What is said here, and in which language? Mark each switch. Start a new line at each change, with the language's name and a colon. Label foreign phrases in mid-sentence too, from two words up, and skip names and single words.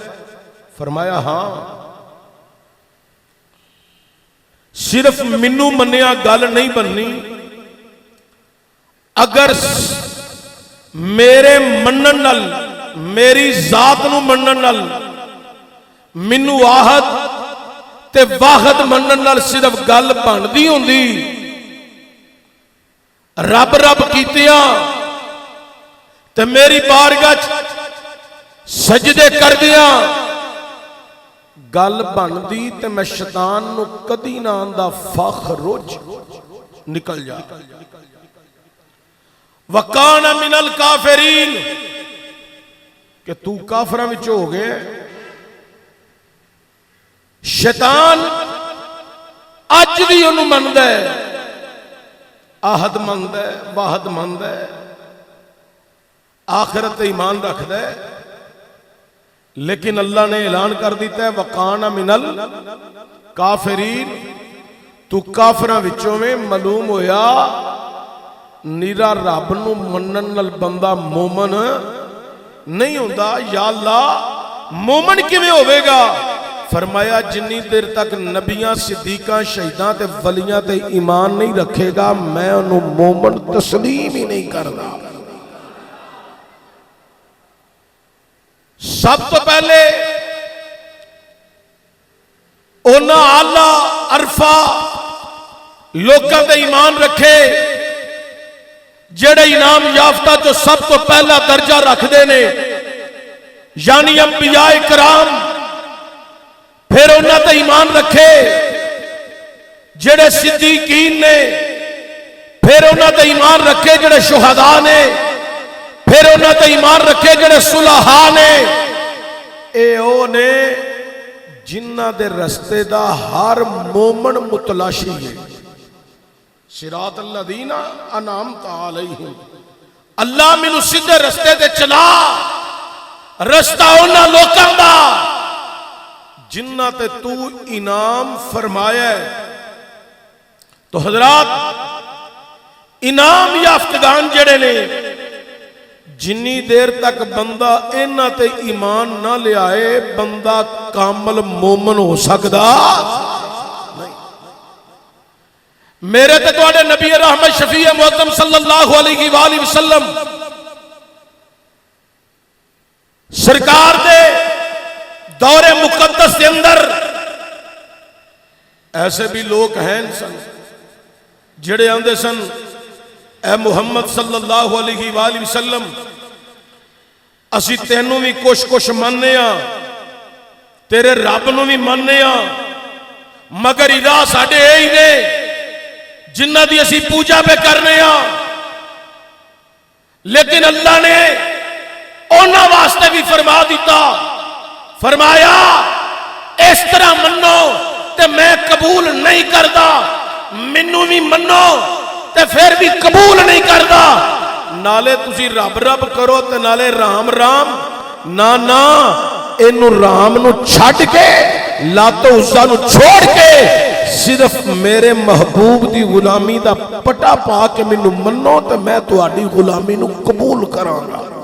Punjabi: فرمایا ہاں، صرف منو منیا گل نہیں بننی، اگر میرے منن نال میری ذات نو منن نال منو آہد تے واحد منن نال صرف گل بندی ہوندی، رب رب کیتیاں تے میری بارگاہ سجدے کر دیاں گل بندی تے میں شیطان نو کدی نہ آندا فخرج نکل جا.
Arabic: وَقَانَ مِنَ الْكَافِرِينَ
Punjabi: کہ تو کافراں وچ ہو گئے. شیطان اج بھی انہوں مندا ہے، آہد مندا ہے، واحد مندا ہے، آخرت ایمان رکھدا ہے، لیکن اللہ نے اعلان کر دیتا ہے
Arabic: وقان منل کافرین،
Punjabi: تو کافراں وچوں میں معلوم ہویا نیرا رب نو منن نال بندہ مومن نہیں ہوندا۔ یا اللہ مومن کیویں ہوے گا؟ فرمایا جنی دیر تک نبیاں صدیقاں شہیداں تے ولیاں تے ایمان نہیں رکھے گا میں انہوں مومن تسلیم ہی نہیں کردا۔ سب تو پہلے اونا آلہ عرفہ لوکاں تے ایمان رکھے جڑے انعام یافتہ جو سب تو پہلا درجہ رکھ دینے یعنی انبیاء کرام، پھر انہاں تے ایمان رکھے جڑے صدیقین نے، پھر انہاں تے ایمان رکھے جڑے شہداء نے، پھر انہاں تے ایمان رکھے جڑے صلحاء نے۔ اے او نے جنہ دے رستے دا ہر مومن متلاشی ہے۔
Arabic: صراط الذین انعمت علیہم،
Punjabi: اللہ مینوں سیدھے رستے تے چلا، رستہ انہاں لوکاں دا جنہ تے تو انعام فرمایا ہے۔ تو حضرات انعام یافتگان جڑے نے جنی دیر تک بندہ انہاں تے ایمان نہ لے آئے بندہ کامل مومن ہو سکدا نہیں۔ میرے تے تواڈے نبی رحمت شفیع معظم صلی اللہ علیہ وآلہ وسلم سرکار دے دور مقدس کے اندر ایسے بھی لوگ ہیں سن جڑے آندے سن اے محمد صلی اللہ علیہ وآلہ وسلم اسی تینوں بھی کچھ مننے ہاں، تیرے رب نو بھی مننے ہاں، مگر ادا ساڈے اے ہی نے جنہ دی اسی پوجا پہ کرنے ہاں۔ لیکن اللہ نے اونا واسطے بھی فرما دیتا، فرمایا اس طرح منو تے میں قبول نہیں کردا، منو بھی منو تے پھر بھی قبول نہیں کردا۔ نالے تسی رب رب کرو تے نالے رام رام، نا اینو رام نو چھڈ کے لاتو عزا نو چھوڑ کے صرف میرے محبوب دی غلامی دا پٹا پا کے منو منو تے میں تہاڈی غلامی نو قبول کراں گا۔